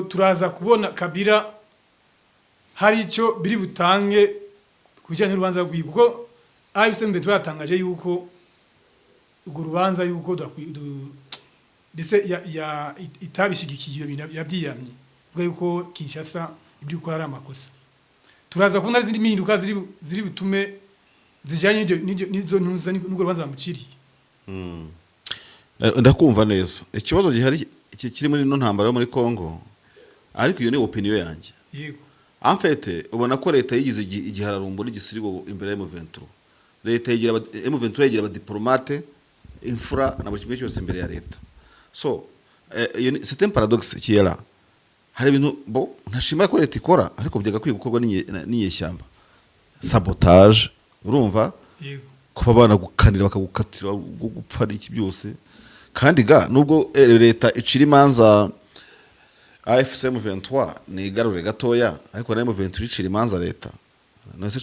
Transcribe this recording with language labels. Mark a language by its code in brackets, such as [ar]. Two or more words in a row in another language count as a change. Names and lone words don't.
[rw] turaza kubona Kabila hari icyo biri butange kujyanye n'urubanza rw'iwe kuko AFCM twatangaje yuko urwo rubanza yuko ndetse itabishigikiye yabyiyamye ubwo yuko Kinshasa ibyo ukora ari amakosa turaza kubona izindi mpinduka ziri butume zijyanye n'izo ntuza n'urwo rubanza bamuciriye ndakumva neza ikibazo gihari kiri muri no ntambara yo muri Kongo ariko iyo ni opinion yanjye yego [fr] en fait [rw] ubona ko leta yigize igihararumbo n'igisiribo imbere ya M23 leta yigira M23 yigira aba diplomate imfura na buri kimwe cyose imbere ya leta. [fr] So c'est un paradoxe qui est là. [rw] Hari ibintu bo ntashima ko leta ikora ariko byagakwiye gukorwa n'inyeshyamba. Sabotage urumva kuba bana gukanira bakagukatira gupfa iki byose kandi nubwo leta icira imanza AFC M23 ni igarure gatoya ariko na M23 icira imanza leta nase